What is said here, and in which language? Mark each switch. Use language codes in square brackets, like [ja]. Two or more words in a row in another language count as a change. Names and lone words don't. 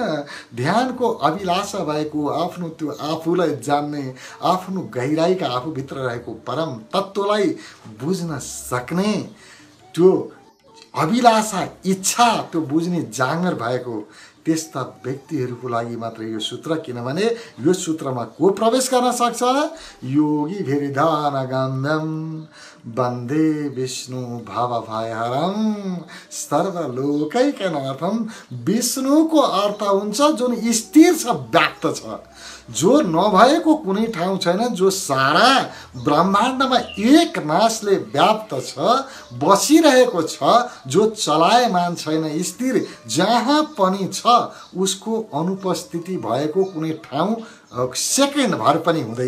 [ne] ध्यानको अभिलाषा भएको, आफ्नो त्यो आफूलाई जान्ने, आफ्नो गहिराईका आफूभित्र रहेको परम तत्त्वलाई बुझ्न सक्ने, त्यो अभिलाषा, इच्छा, त्यो बुझ्ने जाँगर भएको त्यस्ता व्यक्तिहरूको लागि मात्रै यो सूत्र। किनभने यो सूत्रमा को प्रवेश गर्न सक्छ? [sa] योगी भिर्ध्यान गम्भ्यम वन्दे विष्णु भवभयहरम सर्वलोकैकनाथम। [ne] विष्णुको अर्थ हुन्छ जुन स्थिर छ, व्याप्त छ, जो नभएको कुनै ठाउँ छैन, जो सारा ब्रह्माण्डमा एक नासले व्याप्त छ, बसिरहेको छ, जो चलायमान छैन, स्थिर जहाँ पनि छ, उसको अनुपस्थिति भएको कुनै ठाउँ सेकेन्ड भर पनि हुँदैन।